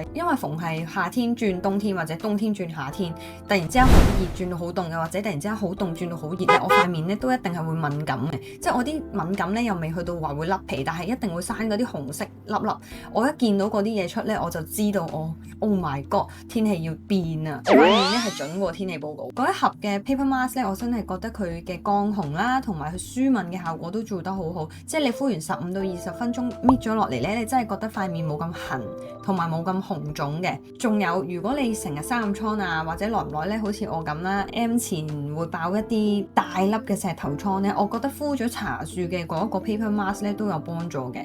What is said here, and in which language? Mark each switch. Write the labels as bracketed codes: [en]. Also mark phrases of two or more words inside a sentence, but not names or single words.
[yue] 因為逢係夏天轉冬天或者冬天轉夏天，突然之間好熱轉到好凍嘅，或者突然之間好凍轉到好熱咧，我塊面咧都一定係會敏感嘅。即係我啲敏感咧又未去到話會甩皮，但係一定會生嗰啲紅色粒粒。我一見到嗰啲嘢出咧，我就知道 [en] Oh my god， [yue] 天氣要變啊！我塊面咧係準過天氣報告。嗰一盒嘅 [en] paper mask [yue] 咧，我真係覺得佢嘅降紅啦，同埋佢舒敏嘅效果都做得好好。即係你敷完15到20分鐘搣咗落嚟咧，你真係覺得塊面冇咁痕，同埋冇咁紅腫嘅。仲有，如果你成日生暗瘡啊，或者耐唔耐咧，好似我咁啦 ，M 前會爆一啲大粒嘅石頭瘡咧，我覺得敷咗茶樹嘅嗰一個 [en] paper mask [yue] 咧都有幫助嘅。